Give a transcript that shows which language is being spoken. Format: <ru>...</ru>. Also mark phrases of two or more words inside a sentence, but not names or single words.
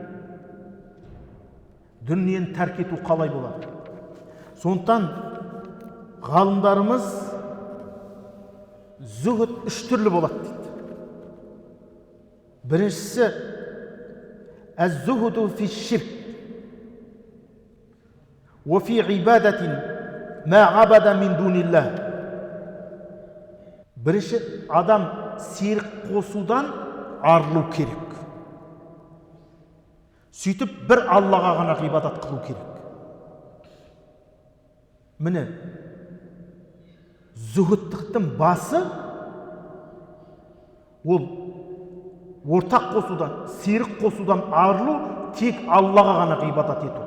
<kk>Дүниені тәрк ету қалай болады? Сондықтан ғалымдарымыз зүхд үш түрлі болады дейді.</kk> <ar>Біріншісі الزهد في شرك وفي عبادة ما عبد من دون الله.</ar> <kk>Бірінші адам серік қосудан арылу керек. Сөйтіп бір Аллаға ғана ғибадат қылу керек. Міне Зүһүттіктің басы ол ортақ қосудан, серік қосудан арылу, тек Аллаға ғана ғибадат ету.</kk>